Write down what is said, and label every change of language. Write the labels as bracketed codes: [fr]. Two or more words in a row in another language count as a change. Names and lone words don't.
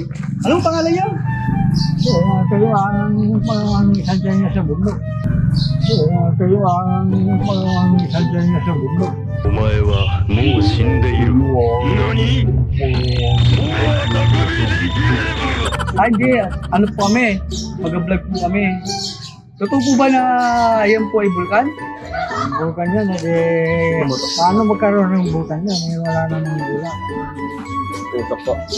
[tl] Anong pangalan niyo? Kayo ang sadya niya sa bundok. Kayo ang sadya niya sa bundok. [ja] お前はもう死んでいる。何？ [tl] Ay, hindi. Ano po kami? Mag-vlog po kami. Totoo po ba na yan po ay bulkan? Bulkan yan, paano magkaroon ng bulkan yan? Wala namang bulak. Ito po.